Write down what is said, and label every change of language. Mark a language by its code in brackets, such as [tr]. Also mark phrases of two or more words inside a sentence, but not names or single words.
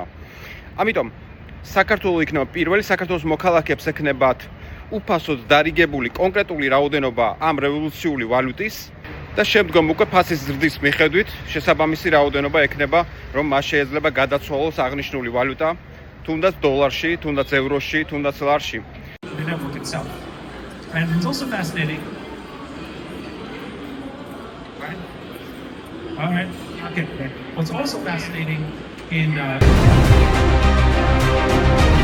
[ka] ამიტომ საქართველო იქნება პირველი, საქართველოს მოქალაქეებს ექნებათ უფასოდ დარიგებული კონკრეტული რაოდენობა ამ რევოლუციური ვალუტის და შემდგომ უკვე ფასის ზრდის მიხედვით შესაბამისი რაოდენობა ექნება, რომ მას შეიძლება გადაცვალოს აღნიშნული ვალუტა, თუნდაც დოლარში, თუნდაც ევროში, თუნდაც ლარში. [en] And it's also fascinating. Right? All right. Okay. What's also fascinating in